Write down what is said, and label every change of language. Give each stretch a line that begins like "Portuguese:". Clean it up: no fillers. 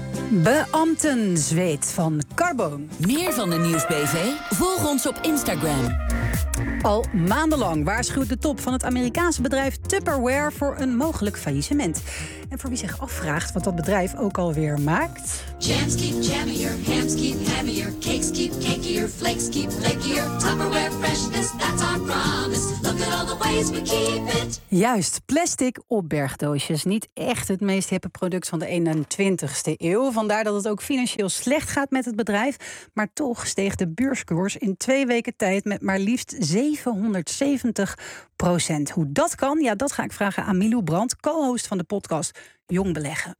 Dutch: Beambtenzweet van Carboon. Meer van de Nieuwsbv? Volg ons op Instagram. Al maandenlang waarschuwt de top van het Amerikaanse bedrijf Tupperware voor een mogelijk faillissement. En voor wie zich afvraagt wat dat bedrijf ook alweer maakt...
English: Jams keep jammier, hams keep hammier, cakes keep cakier, flakes keep flakier. Tupperware freshness, that's our promise. Look at all the ways we keep it.
Dutch: Juist, plastic opbergdoosjes. Niet echt het meest hippe product van de 21ste eeuw. Vandaar dat het ook financieel slecht gaat met het bedrijf. Maar toch steeg de beurskoers in 2 weken tijd met maar liefst 770%. Hoe dat kan, ja, dat ga ik vragen aan Milou Brandt, co-host van de podcast Jong Beleggen.